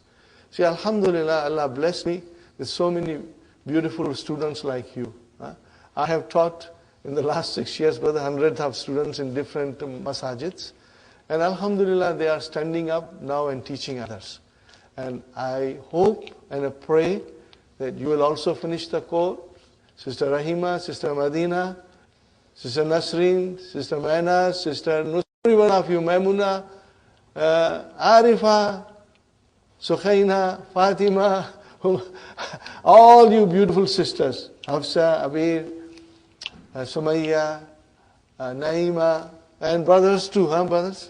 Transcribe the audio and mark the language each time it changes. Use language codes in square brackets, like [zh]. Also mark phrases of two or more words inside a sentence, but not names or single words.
[en] See, alhamdulillah, Allah bless me with so many beautiful students like you. I have taught in the last 6 years, brother, hundreds of students in different masajids. And alhamdulillah, they are standing up now and teaching others. And I hope and I pray that you will also finish the course. Sister Rahima, Sister Madina, Sister Nasreen, Sister Maina, Sister Nusra, every one of you, Maimuna, Arifa, Sukhaina, Fatima, all you beautiful sisters, Hafsa, Abir, Sumayya, Naima, and brothers too, brothers?